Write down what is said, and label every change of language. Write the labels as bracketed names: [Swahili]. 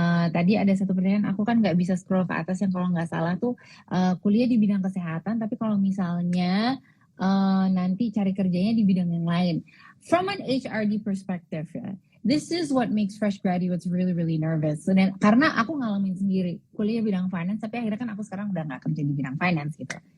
[Indonesian] Tadi ada satu pertanyaan, aku kan nggak bisa scroll ke atas, yang kalau nggak salah tuh kuliah di bidang kesehatan, tapi kalau misalnya nanti cari kerjanya di bidang yang lain. [English] From an HRD perspective, this is what makes fresh graduates really, really nervous. [Indonesian] Dan karena aku ngalamin sendiri, kuliah bidang finance, tapi akhirnya kan aku sekarang udah nggak kerja di bidang finance gitu.